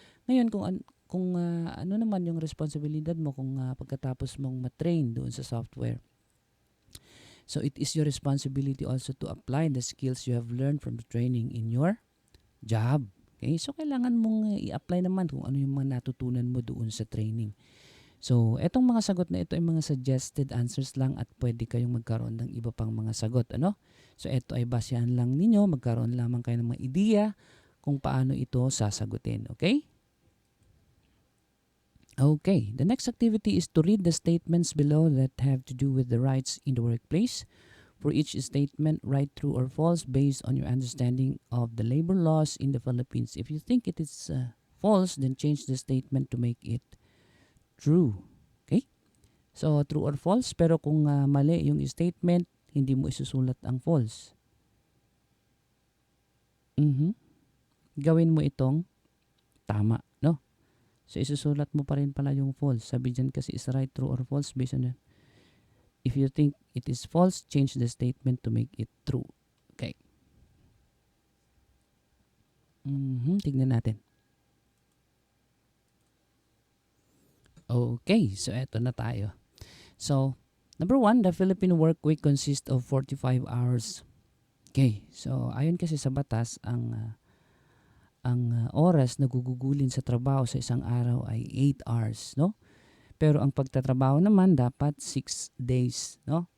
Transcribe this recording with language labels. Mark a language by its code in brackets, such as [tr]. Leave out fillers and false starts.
[tl] Ngayon, kung ano naman yung responsibilidad mo kung pagkatapos mong matrain doon sa software. [en] So, it is your responsibility also to apply the skills you have learned from the training in your job. [tl] Okay? So, kailangan mong i-apply naman kung ano yung mga natutunan mo doon sa training. So, etong mga sagot na ito ay mga suggested answers lang at pwede kayong magkaroon ng iba pang mga sagot. Ano? So, ito ay basehan lang ninyo. Magkaroon lamang kayo ng mga ideya kung paano ito sasagutin. [en] Okay? Okay. The next activity is to read the statements below that have to do with the rights in the workplace. For each statement, write true or false based on your understanding of the labor laws in the Philippines. If you think it is false, then change the statement to make it true. Okay? So, true or false. [tl] Pero kung mali yung statement, hindi mo isusulat ang false. Gawin mo itong tama, no? So, isusulat mo pa rin pala yung false. Sabi dyan kasi [en] is right, true, or false based on that. If you think it is false, change the statement to make it true. Okay. [tl] Tignan natin. [en] Okay, so [tl] eto na tayo. [en] So, number 1, the Philippine work week consists of 45 hours. [tl] Okay, so ayon kasi sa batas, ang oras na gugugulin sa trabaho sa isang araw ay 8 hours, no? Pero ang pagtatrabaho naman dapat 6 days, no?